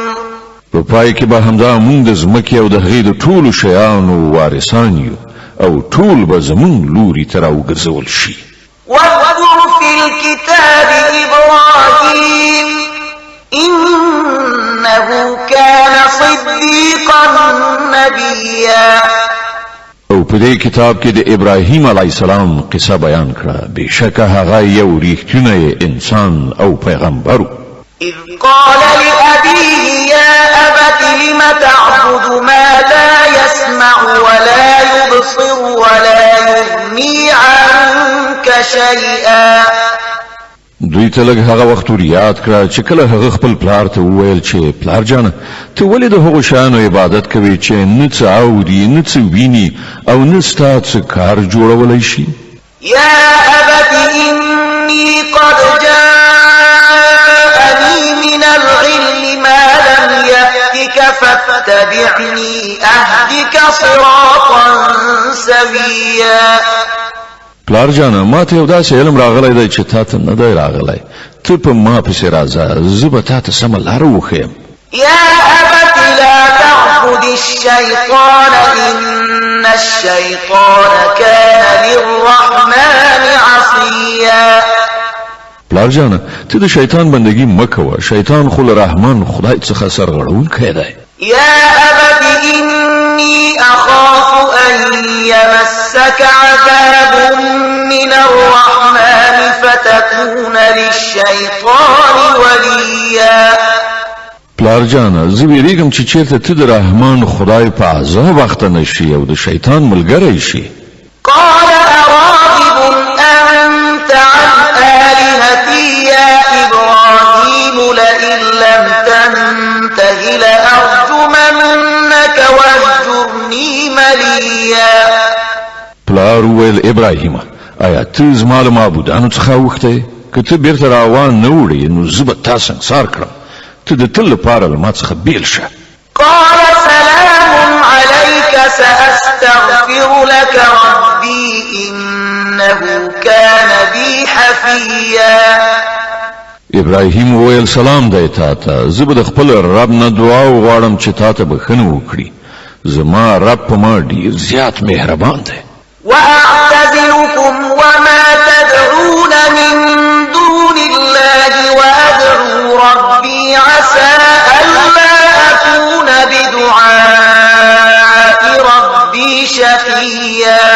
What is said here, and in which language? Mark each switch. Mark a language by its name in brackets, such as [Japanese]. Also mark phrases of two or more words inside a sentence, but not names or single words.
[Pashto] په پای کې به همدا موږ د ځمکې او د هغې د ټولو شیانو وارثان یو او ټول به زموږ لوري ته راوګرځول شي [Arabic] واذكر في الكتاب إبراهيم إنه كان صديقا نبيا [Pashto] او په دې کتاب کې د ابراهیم [Arabic] علی السلام [Pashto] قصه بیان کړه بشکه هغه یو ریښتونی انسان او پیغمبر [Arabic] إذ قال لأبيه يا أبت لم تعبد ما لا يسمع ولا يبصر ولا يغني عنك شيئا [Pashto] دوی ته لږ هغه وخت ور یاد کړه چې کله هغه خپل پلار ته وویل چې پلار جانه ته ولې د هغو شیانو عبادت کوې چې نه څه اوري نه څه ویني او نه ستا څه کار جوړولی شي [Arabic] يا أبت إني قد جاءني فاتبعني أهدك صراطا سويا. [Pashto] پلار جانا ما ته یو داسې علم راغلی دی چې تا ته نه دی راغلی، ته په ما پسې راځه، زه به تا ته سمه لاره وښیم. [Arabic] يا أبت لا تعبد الشيطان إن الشيطان كان للرحمن عصيا. [Pashto] پلار جانا ته د شیطان بندگی مکوه، شیطان خو له رحمان خدای څخه سرغړونکی دی. [Arabic] يا أبت إني أخاف أن يمسك عذاب من الرحمن فتكون للشيطان وليا. [Pashto] پلار جانا زه ویریږم چې چیرته ته د رحمان خدای په عذاب اخته نشي او د شیطان ملګری شي. [Arabic] قال أراغب أنت عن آلهتي يا إبراهيم لئن لم تنته لأرجمنك واهجرني مليا. [Pashto] پلار ویل ابراهیم آیا ته زما له معبودانو څخه اوښتی؟ که ته بیرته راوان نه وړې نو زه به تا سنګسار کړم، ته د تل لپاره له ما څخه بیل شه. [Arabic] قال سلام عليك سأستغفر لك ربي إنه كان بي حفيا. [Pashto] ابراهیم ویل سلام دی تا ته، زه به د خپل رب نه دعا وغواړم چې تا ته بښنه وکړي، زما رب په ما ډېر زیات مهربان دی. [Arabic] وأعتزلكم وما تدعون من دون الله وأدعو ربي عسى ألا أكون بدعاء ربي شقيا.